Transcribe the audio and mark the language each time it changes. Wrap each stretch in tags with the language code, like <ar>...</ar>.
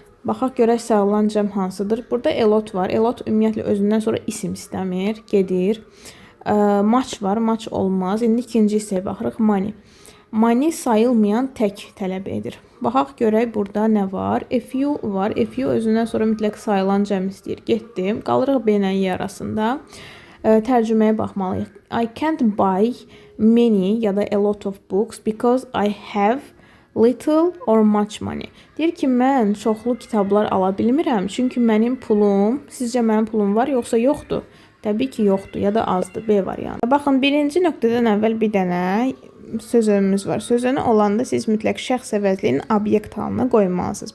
<az>Baxaq görək sayılan cəm hansıdır. Burada a lot var. A lot ümumiyyətlə özündən sonra isim istəmir, gedir. Match var, match olmaz. İndi ikinci hissəyə baxırıq, money. Money sayılmayan tək tələb edir. Baxaq görək burada nə var? A few var. A few özündən sonra mütləq sayılan cəm istəyir. Getdim. Qalırıq B ilə Y arasında. Tərcüməyə baxmalıyıq.</az> <en>I can't buy many</en> <az>ya da</az> <en>a lot of books because I have little or much money.</en> <az>Deyir ki, mən çoxlu kitablar ala bilmirəm. Çünki mənim pulum, sizcə mənim pulum var yoxsa yoxdur? Təbii ki, yoxdur ya da azdır. B variantı. Baxın, birinci nöqtədən əvvəl bir dənə sözümüz var. Sözünü olanda siz mütləq şəxs əvəzliyinin obyekt halına qoymalısınız.</az>